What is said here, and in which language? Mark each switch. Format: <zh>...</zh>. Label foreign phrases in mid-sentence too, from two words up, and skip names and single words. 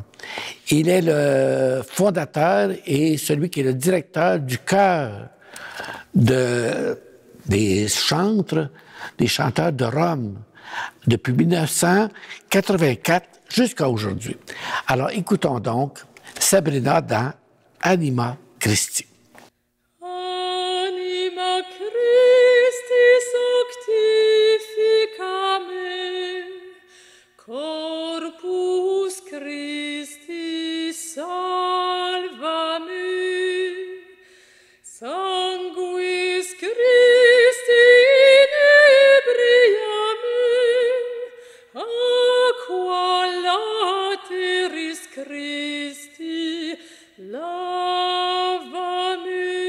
<fr>Il est le fondateur et celui qui est le directeur du chœur des chanteurs de Rome depuis 1984 jusqu'à aujourd'hui. Alors, écoutons donc Sabrina dans Anima Christi.</fr> <la>Anima Christi sanctifica me, corpus Christi salva me, sanguis Christi inebria me, aqua lateris Christi lava me.</la>